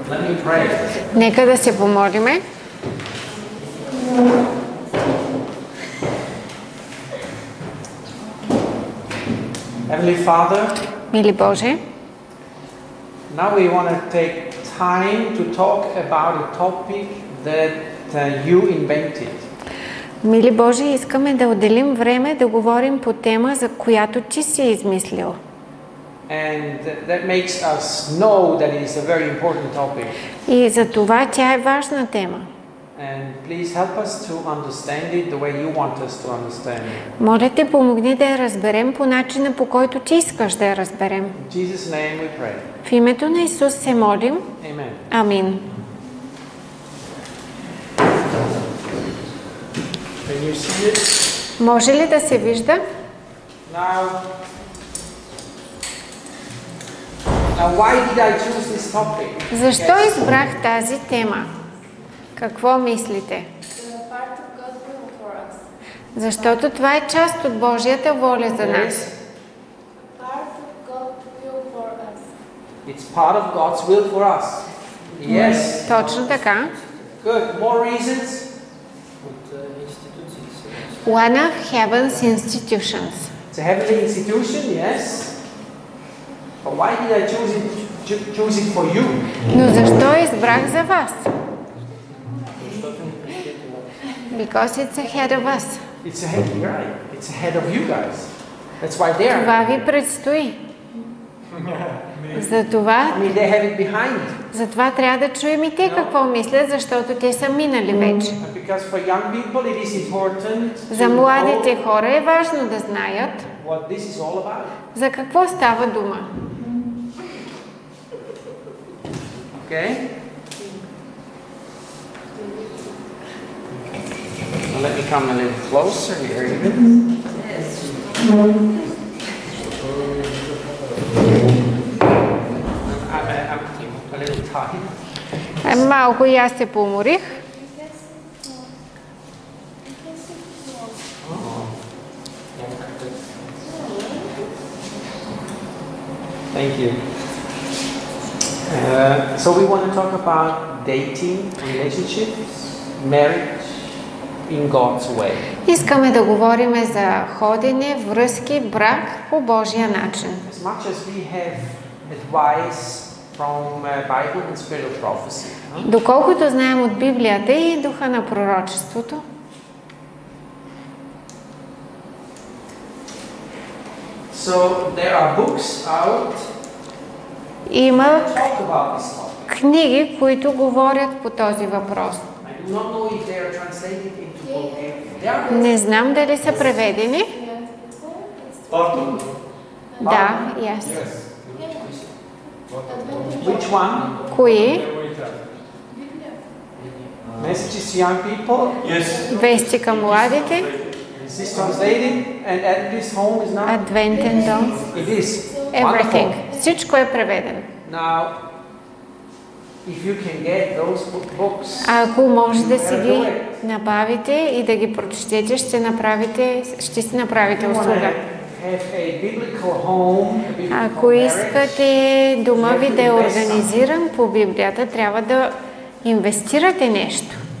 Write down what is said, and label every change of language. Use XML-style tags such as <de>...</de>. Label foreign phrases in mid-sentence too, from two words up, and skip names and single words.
<en>me pray.</en> <bg>Нека да се помолиме.</bg> <en>Heavenly Father,</en> <bg>Мили Боже,</bg> <en>now we want to take time to talk about a topic that you invented.</en> <bg>Мили Боже, искаме да отделим време да говорим по тема, за която ти си измислил.</bg> <en>And that makes us know that it is a very important topic.</en> <bg>И за това тя е важна тема.</bg> <en>And please help us to understand it the way you want us to understand it.</en> <bg>Моля те, помогни да я разберем по начина, по който ти искаш да я разберем.</bg> <en>In Jesus' name we pray.</en> <bg>В името на Исус се молим.</bg> <en>Amen.</en> <bg>Амин.</bg> <en>Can you see it?</en> <bg>Може ли да се вижда?</bg> <en>Now why did I choose this topic?</en> <bg>Защо избрах тази тема? Какво мислите? Защото това е част от Божията воля за нас.</bg> <en>It's part of God's will for us. Yes.</en> <bg>Точно така.</bg> <en>Good. More reasons? One of heaven's institutions. It's a heavenly institution, yes. But why did I choose it for you?</en> <bg>Но защо избрах за вас?</bg> <en>Because it's ahead of us. It's ahead, right? It's ahead of you guys. That's why they are.</en> <bg>Това ви предстои. Затова,</bg> <en>I mean, they have it behind.</en> <bg>Затова трябва да чуем и те какво мислят, защото те са минали вече.</bg> <en>Because for young people it is important.</en> <bg>За младите хора е важно да знаят</bg> <en>what this is all about.</en> <bg>За какво става дума.</bg> <en>Okay? Let me come a little closer here even. I'm a little tired.</en> <bg>Малко и аз се поуморих.</bg> <en>Thank you. So we want to talk about dating, relationships, marriage in God's way.</en> <bg>Искаме да говорим за ходене, връзки, брак по Божия начин.</bg> <en>As much as we have advice from Bible and spiritual prophecy.</en> <bg>Доколкото знаем от Библията и духа на пророчеството.</bg> <en>So there are books out.</en> <bg>Има книги, които говорят по този въпрос. Не знам дали са преведени. Да,</bg> <en>yes. Which one?</en> <bg>Кои?</bg> <en>Messages to young people? Yes.</en> <bg>Вести към младите.</bg> <en>Is this translated? And at this home is not? Advent Dawn. It is. Everything.</en> <bg>Всичко е преведено.</bg> <en>Now, if you can get those books,</en> <bg>ако може да си ги набавите и да ги прочетете, ще си направите услуга. Ако искате дома ви да е организиран по Библията, трябва да инвестирате нещо.</bg>